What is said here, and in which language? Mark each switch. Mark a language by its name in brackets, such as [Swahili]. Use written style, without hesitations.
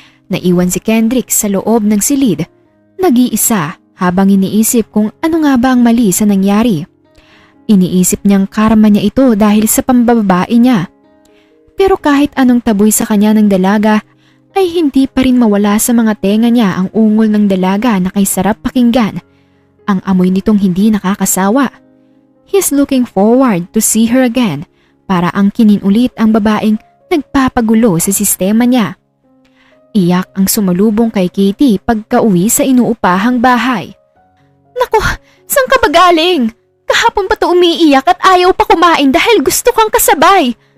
[Filipino] Naiwan si Kendricks sa loob ng silid, nag-iisa habang iniisip kung ano nga ba ang mali sa nangyari. Iniisip niyang karma niya ito dahil sa pambababae niya. Pero kahit anong taboy sa kanya ng dalaga ay hindi pa rin mawala sa mga tenga niya ang ungol ng dalaga na kay sarap pakinggan. Ang amoy nitong hindi nakakasawa. [English] He's looking forward to see her again. [Filipino] Para ang kininulit ang babaeng nagpapagulo sa sistema niya. Iyak ang sumalubong kay Katie pagka-uwi sa inuupahang bahay. Naku, saan ka ba galing? Kahapon pa to umiiyak at ayaw pa kumain dahil gusto kang kasabay.